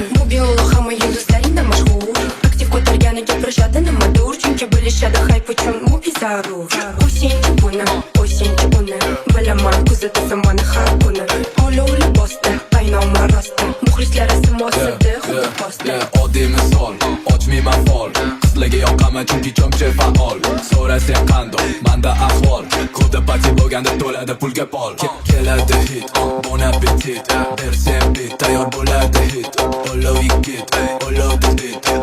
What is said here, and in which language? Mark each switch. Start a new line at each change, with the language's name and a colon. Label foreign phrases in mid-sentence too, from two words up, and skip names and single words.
Uzbek: Bu bino hamma yulduzlaringdan mashhur. Aktiv ko'targani gapirishadi nimadur. Chunki bilishadi hype uchun u zarur. Qo'ysinchi buni, qo'ysinchi buni. Bilaman, kuzatasan mani har kuni. Olov libosda, qaynoma rosta. Muxlislar sim osadi, Yeah, xuddi yeah, posta. yeah. Oddiy misol, ochmayman fol. Qizlarga yoqaman chunki chomchi faol. So'rasang qandoq, manda ahvol. Ko'da party bo'lganda to'ladi pulga pol. Ke-, keladi hit,
French: bon appetit.
Uzbek: Bersang bit, tayyor bo'ladi hit. Olov yigit, olov dildit.